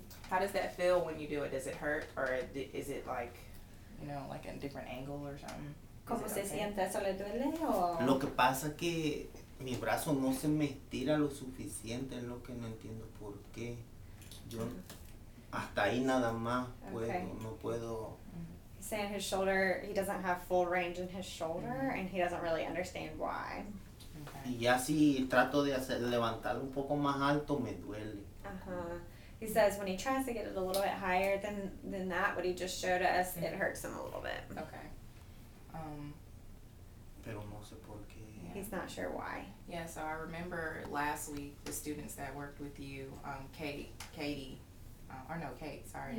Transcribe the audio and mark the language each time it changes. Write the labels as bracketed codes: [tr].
[en] How does that feel when you do it? Does it hurt, or is it like, like a different angle or something? [es] ¿Cómo se siente? ¿Eso le duele o? Lo que pasa que mi brazo no se me estira lo suficiente, es lo que no entiendo por qué. Yo hasta ahí nada más puedo, no puedo. [en] He's saying his shoulder, he doesn't have full range in his shoulder, and he doesn't really understand why. Okay. [es] Y ya si trato de levantarlo un poco más alto, me duele. [en] He says when he tries to get it a little bit higher than that, what he just showed us, it hurts him a little bit. Okay. [es] Pero no sé por qué. [en] He's not sure why. Yeah, so I remember last week the students that worked with you, Kate, sorry.